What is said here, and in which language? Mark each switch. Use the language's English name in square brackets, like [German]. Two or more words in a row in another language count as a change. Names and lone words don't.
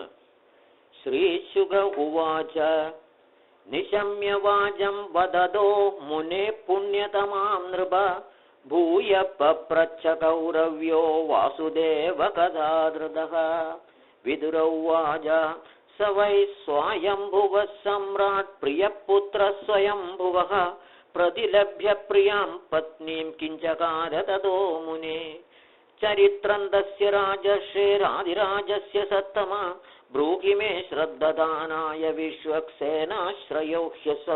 [Sanskrit] ശ്രീശുക ഉവാച നിശമ്യ വാചം വദതോ മുനെ പുണ്യതമാം നൃപ ഭൂയ പപ്രച്ഛ കൗരവ്യോ വാസുദേവ കഥാധൃതഃ. വിദുരൗവാച स वै स्वायम्भुवः सम्राट् प्रियपुत्र स्वयम्भुवः प्रतिलभ्य प्रियां पत्नीं किञ्चकार ततो मुने. चरित्रं तस्य राजर्षेरादिराजस्य सत्तमा ब्रूहि मे श्रद्धदानाय विश्वक्सेनाश्रयो ह्यसौ.